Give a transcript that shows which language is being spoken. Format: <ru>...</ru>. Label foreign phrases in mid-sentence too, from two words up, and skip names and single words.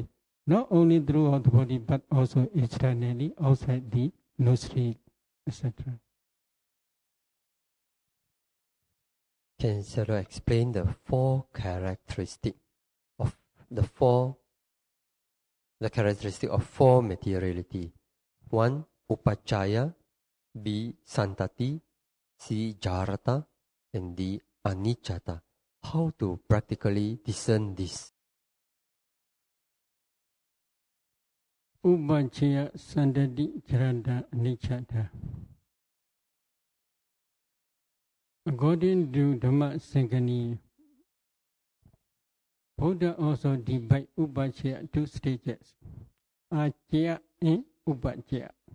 <en>Not only throughout the body, but also externally, outside the nostril, etc. Can Sayadaw explain the four characteristics of the characteristic of four materiality? 1. Upacaya, B. Santati, C. Jarata, and D. Anicca. How to practically discern this?</en> <pi>Upacaya, Santati, Jarata, Anicca.</pi> <en>According to Dhamma Sankani, Buddha also divided upacaya two stages, acaya and upacaya.</en>